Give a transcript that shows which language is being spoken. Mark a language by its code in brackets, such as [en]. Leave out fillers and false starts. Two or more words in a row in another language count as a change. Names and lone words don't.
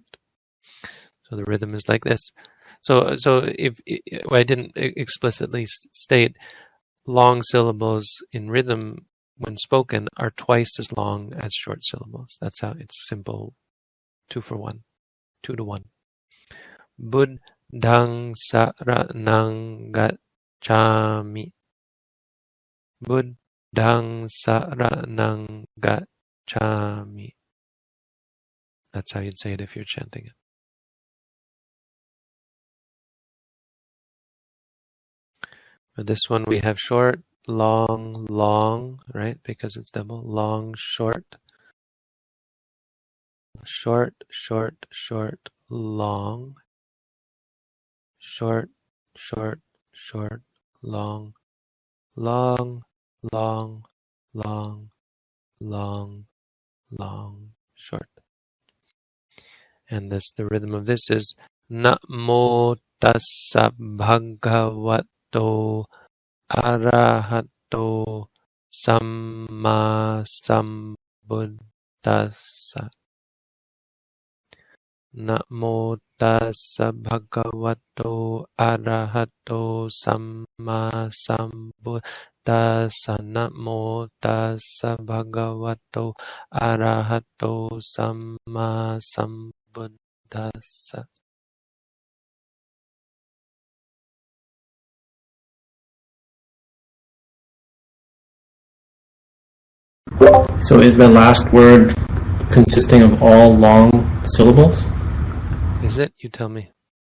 [en] So the rhythm is like this. So if I didn't explicitly state, long syllables in rhythm when spoken are twice as long as short syllables. That's how it's simple. 2 for 1. 2 to 1. [pi] Buddhang saranang gacchami. Buddhang saranang gacchami. [en] That's how you'd say it if you're chanting it. For this one we have short, long, right? Because it's double. Long, short. Short, long. Short, long. Long, short. And the rhythm of this is [pi] Namo tassa bhagavato arahato samma sambuddhassa. tassa. Namo tassa bhagavato arahato samma sambuddhassa. Namo tassa bhagavato arahato samma sambuddhassa. [en] So is the last word consisting of all long syllables? Is it? You tell me.